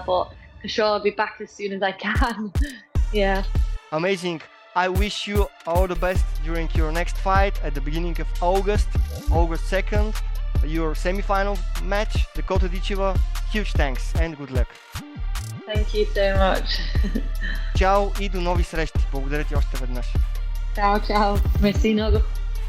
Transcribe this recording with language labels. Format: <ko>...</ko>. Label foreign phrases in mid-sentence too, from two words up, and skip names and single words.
<en>But for sure I'll be back as soon as I can. Yeah. Amazing. I wish you all the best during your next fight at the beginning of August 2nd, your semi-final match, Дакота Дичева. Huge thanks and good luck. Thank you so much.</en> <bg>Чао и до нови срещи. Благодаря ти още веднъж. Чао, чао. Мерси много.</bg>